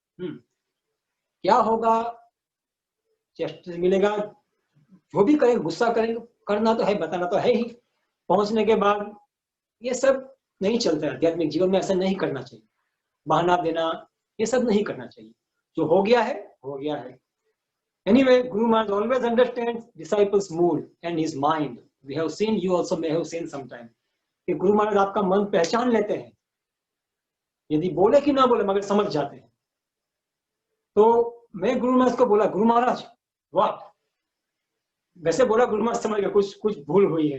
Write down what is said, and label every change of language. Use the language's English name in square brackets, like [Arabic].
[Hindi] क्या होगा? जस्टिस मिलेगा, जो भी करेंगे, गुस्सा करेंगे, करना तो है, बताना तो है ही। पहुंचने के बाद ये सब नहीं चलता है आध्यात्मिक जीवन में, ऐसा नहीं करना चाहिए। बहाना देना, ये सब नहीं करना चाहिए। जो हो गया है, हो गया है। [English] Anyway, Guru Maharaj always understands disciples' mood and his mind. We have seen, you also may have seen sometime, [Hindi] कि गुरु महाराज आपका मन पहचान लेते हैं, यदि बोले कि ना बोले मगर समझ जाते हैं। तो मैं गुरु महाराज को बोला, गुरु महाराज वाह, वैसे बोला गुरु महाराज समझ गए कुछ कुछ भूल हुई है।